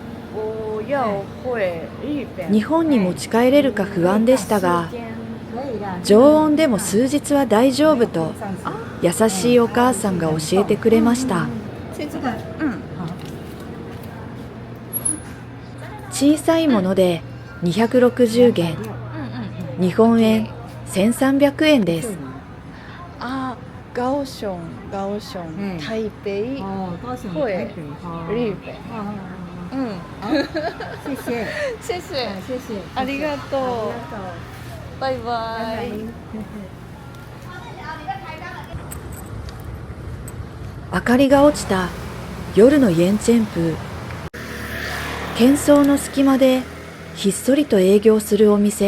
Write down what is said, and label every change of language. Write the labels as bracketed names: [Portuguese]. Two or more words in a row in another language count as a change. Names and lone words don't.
[Chinese] 我要会日本 [Japanese] 日本に持ち帰れるか不安でしたが、 [Chinese] 可以的。 [Japanese] 常温でも数日は大丈夫と優しいお母さんが教えてくれました。 [Chinese] 这个， [Japanese] 小さいもので260元、日本円1300円です。 [Chinese] 啊，高雄、台北、哦，高雄、会台北、日本。嗯，谢谢，谢谢，谢谢， [Japanese] ありがとう。バイバ [Chinese] 拜 [Japanese] イ。明かりが落ちた夜のイエンチェンプー。喧騒の隙間でひっそりと営業するお店。